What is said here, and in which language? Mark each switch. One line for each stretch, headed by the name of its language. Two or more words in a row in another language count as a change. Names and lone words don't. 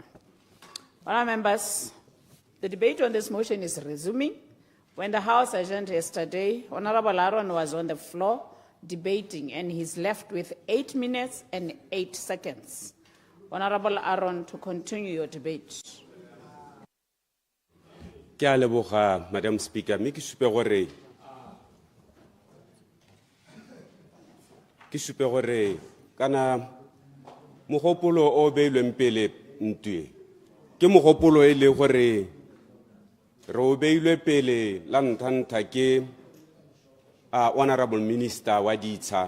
English: Honourable members, the debate on this motion is resuming. When the House adjourned yesterday, Honourable Aaron was on the floor debating and he's left with 8 minutes and 8 seconds. Honourable Aaron, to continue your debate.
Tswana: Ke a leboga,
English: Madam Speaker,
Tswana: mme ke supe gore kana mogopolo o beilweng pele ntwe ke mogopolo e le gore re o beilwe pele la nthanta ke
English: Honourable Minister
Tswana: wa ditsha.